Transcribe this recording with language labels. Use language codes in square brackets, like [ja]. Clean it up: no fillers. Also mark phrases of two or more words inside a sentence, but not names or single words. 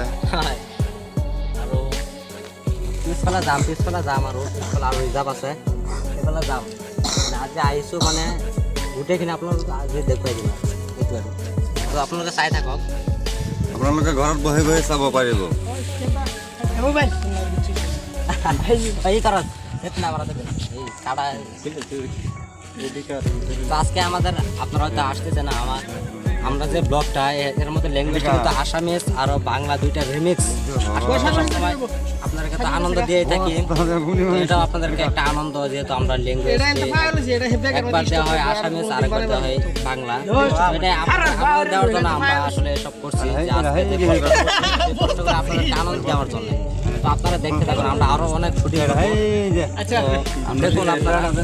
[as] আৰু পিছফালে যাম আৰু পিছফালে আৰু ৰিজাৰ্ভ আছে সেইফালে যাম আজি আহিছোঁ মানে গোটেইখিনি আপোনালোকক আজি দেখুৱাই দিম সেইটো আৰু তো আপোনালোকে চাই থাকক আপোনালোকে ঘৰত বহি বহি চাব পাৰিব [bn] এই কারণ কাটা আজকে আমাদের আপনারা হয়তো আসতেছে না আমরা যে ব্লগটা এর মধ্যে ল্যাঙ্গুয়েজ কিন্তু আসামিজ আর বাংলা দুইটা রিমিক্স আপনাদের কাছে আনন্দ দিয়ে থাকি এটা আপনাদেরকে একটা আনন্দ যেহেতু আমরা ল্যাঙ্গুয়েজ একবার দেওয়া হয় আসামিজ আর একবার দেওয়া হয় বাংলা এটা আপনাদের দেওয়ার জন্য আমরা আসলে সব করছি যে আজকে যে কষ্ট করে আপনাদেরকে আনন্দ দেওয়ার জন্য তো আপনারা দেখতে থাকুন আমরা আরো অনেক শুটিং করব আচ্ছা দেখুন আপনারা